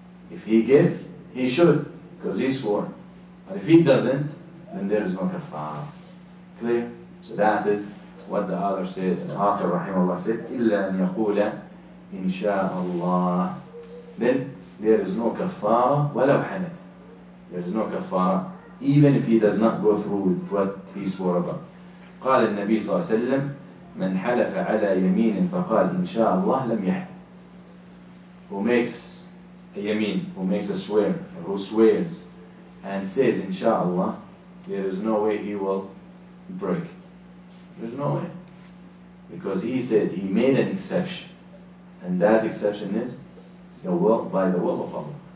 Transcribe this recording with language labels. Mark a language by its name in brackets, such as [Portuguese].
[English] If he gives, he should, because he swore. But if he doesn't, then there is no kafara. Clear? So that is what the author said, the author rahimahullah said, [Arabic] إِلَّا أَن يَقُولَ إِن شَاءَ اللَّهِ. [English] Then there is no kafara, [Arabic] وَلَوْ حَنَث. [English] There is no kafara, even if he does not go through with what he swore about. [Arabic] قال النبي صلى الله عليه وسلم من حلف على يمين فقال إن شاء الله لم يحلف. [English] Who makes yamin, who makes a swear, or who swears, and says, Inshallah, there is no way he will break. There's no way. Because he said he made an exception. And that exception is by the will of Allah.